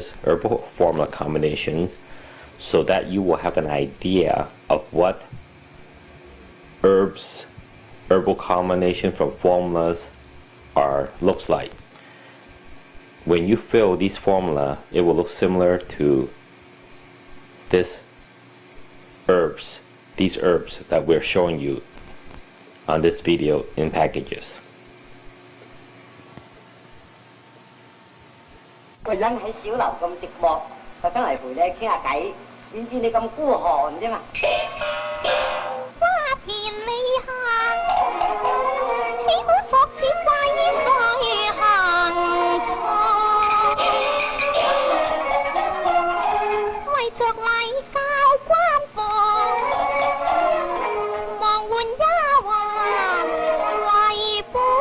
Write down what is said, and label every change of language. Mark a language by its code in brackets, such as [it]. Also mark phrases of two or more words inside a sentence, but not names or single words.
[en] herbal formula combinations, so that you will have an idea of what herbal combination from formulas looks like. When you fill these formula, it will look similar to these herbs that we're showing you on this video in packages. [yue] 個人喺小樓咁寂寞，特登嚟陪你傾下偈，點知你咁孤寒啫嘛？花田里行，豈可作此怪異常行為着禮教關防，忙換丫鬟為伴。